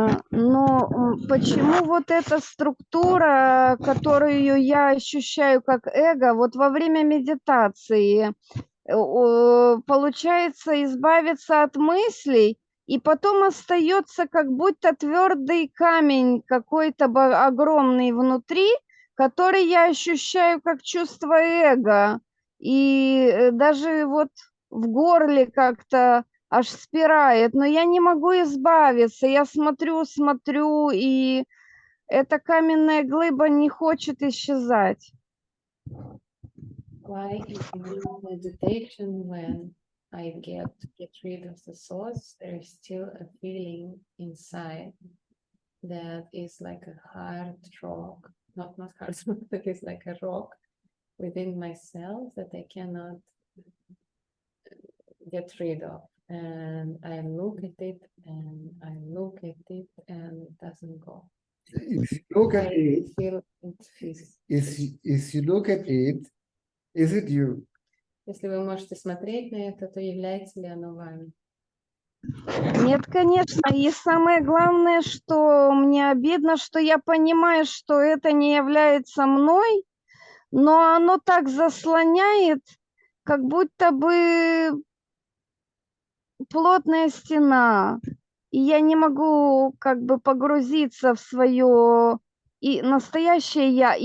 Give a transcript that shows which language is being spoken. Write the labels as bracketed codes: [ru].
[ru] Но почему вот эта структура, которую я ощущаю как эго, вот во время медитации, получается избавиться от мыслей, и потом остается как будто твердый камень какой-то огромный внутри, который я ощущаю как чувство эго. И даже вот в горле как-то аж спирает, но я не могу избавиться. Я смотрю, и эта каменная глыба не хочет исчезать. [en] Why in meditation, when I get rid of the thoughts, there is still a feeling inside that is like a hard rock, not hard rock, but it's like a rock within myself that I cannot get rid of. And I look at it and I look at it and it doesn't go. If you look at it, Feel it feels. if you look at it, is it you? [ru] Если вы можете смотреть на это, то является ли оно вами? Нет, конечно. И самое главное, что мне обидно, что я понимаю, что это не является мной, но оно так заслоняет, как будто бы плотная стена, и я не могу как бы погрузиться в свое и настоящее я.